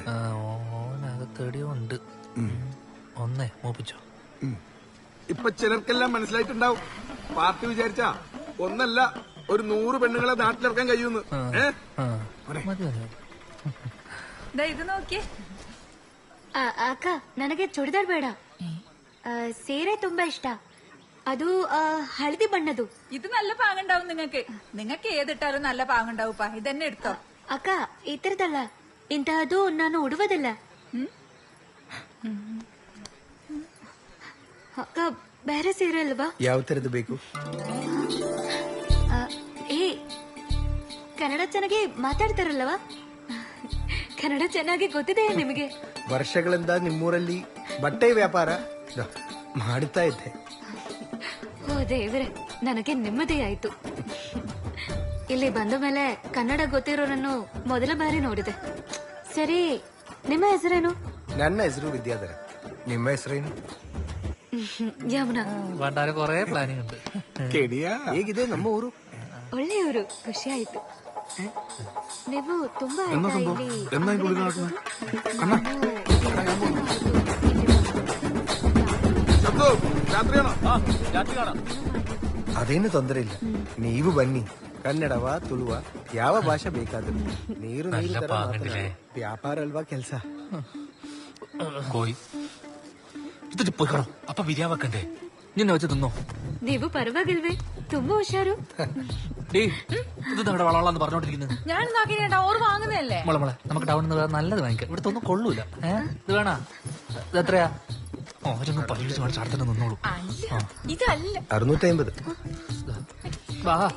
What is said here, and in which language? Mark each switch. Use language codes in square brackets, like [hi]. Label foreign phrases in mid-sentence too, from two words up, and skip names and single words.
[ml] ഓനകത്തെടിയോ ഉണ്ട്. ഒന്നേ മോപ്പിച്ചോ. ഇപ്പൊ ചിലർക്കെല്ലാം മനസ്സിലായിട്ടുണ്ടാവും. പാർട്ടി വിചാരിച്ചാ ഒന്നല്ല ഒരു 100 പെണ്ണുങ്ങളെ നാട്ടിലിറക്കാൻ കഴിയുന്നു. മതി. ഇത് നോക്കിയേ. [kn] ಅಕ್ಕ ನನಗೆ ಚೂಡಿದಾರ್ ಬೇಡ, ಸೀರೆ ತುಂಬಾ ಇಷ್ಟ. ಅದು ಹಳದಿ ಬಣ್ಣದು. [ml] ഇത് നല്ല പാങ്ങുണ്ടാവും നിങ്ങൾക്ക് ഏതിട്ടാലും നല്ല പാങ്ങുണ്ടാവുപ്പാ. ഇതന്നെ എടുത്തോ. [kn] ಅಕ್ಕ ಈ ತರದಲ್ಲ, ಇಂತಹದ್ದು ನಾನು ಉಡುವುದಿಲ್ಲ. ಅಕ್ಕ ಬೇರೆ ಸೀರೆ ಅಲ್ವಾ? ಯಾವ ತರದ್ದು ಬೇಕು? ಏ ಕನ್ನಡ ಚೆನ್ನಾಗಿ ಮಾತಾಡ್ತಾರಲ್ವಾ? ಕನ್ನಡ ಚೆನ್ನಾಗಿ ಗೊತ್ತಿದೆ ನಿಮಗೆ? ವರ್ಷಗಳಿಂದ ನಿಮ್ಮೂರಲ್ಲಿ ಬಟ್ಟೆ ವ್ಯಾಪಾರ ಮಾಡುತ್ತಾ ಇದ್ದೆ. ಓ ದೇವ್ರೆ, ನನಗೆ ನೆಮ್ಮದಿ ಆಯ್ತು. ಇಲ್ಲಿ ಬಂದ ಮೇಲೆ ಕನ್ನಡ ಗೊತ್ತಿರೋರನ್ನು ಮೊದಲ ಬಾರಿ ನೋಡಿದೆ. ಸರಿ, ನಿಮ್ಮ ಹೆಸರೇನು? ನನ್ನ ಹೆಸರು ವಿದ್ಯಾಧರ. ನಿಮ್ಮ ಹೆಸರೇನು? ಯಮುನಾ. [ml] വേണ്ടാരെ കൊറേ പ്ലാനിങ് ഉണ്ട്. [kn] ಹೇಗಿದೆ ನಮ್ಮ ಊರು? ಒಳ್ಳೆಯವರು, ಖುಷಿ ಆಯ್ತು. ನೀವು ತುಂಬಾ ಅದೇನು ತೊಂದರೆ ಇಲ್ಲ, ನೀವು ಬನ್ನಿ. ಕನ್ನಡವ ತುಳುವ ಯಾವ ಭಾಷೆ ಬೇಕಾದ್ರೂ ನೀರು ತರ ವ್ಯಾಪಾರ ಅಲ್ವಾ ಕೆಲ್ಸ. [ml] കോയി എന്നിട്ട് പോയിക്കോളൂ. അപ്പൊ ബിരിയാണി വെക്കണ്ടേ? നിന്നെ വെച്ച് തിന്നോ? [kn] ನೀವು പരವಾಗಿಲ್വേ? ತುಂಬಾ ಹುಷಾರು. [ml] ഇത് നമ്മുടെ വളവളാന്ന് പറഞ്ഞോണ്ടിരിക്കുന്നത്. ഞാൻ നോക്കിട്ടാ ഓർ വാങ്ങുന്നതല്ലേ. മോളെ നമുക്ക് ടൗണിൽ നിന്ന് വേറെ നല്ലത് വാങ്ങിക്കാം. ഇവിടുത്തെ ഒന്നും കൊള്ളൂല. ഇത് വേണ? ഇത് എത്രയാ? ഓരോന്നും പരീക്ഷിച്ച് കാണിച്ച് അടുത്തന്നെ നിന്നോളൂ. ഇതല്ല 650. വാ